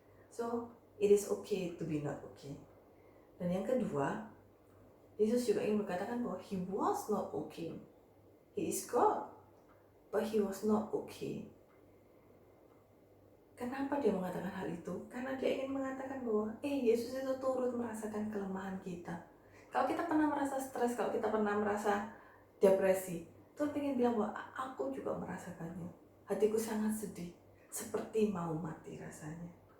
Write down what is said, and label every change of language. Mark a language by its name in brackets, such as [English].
[English] So, it is okay to be not okay. [Indonesian] Dan yang kedua, Yesus juga ingin berkatakan bahwa [English] He was not okay. He is God, but He was not okay. [Indonesian] Kenapa dia mengatakan hal itu? Karena dia ingin mengatakan bahwa Yesus itu turut merasakan kelemahan kita. Kalau kita pernah merasa stres, kalau kita pernah merasa depresi, Tuhan ingin bilang bahwa aku juga merasakannya. Hatiku sangat sedih, seperti mau mati rasanya.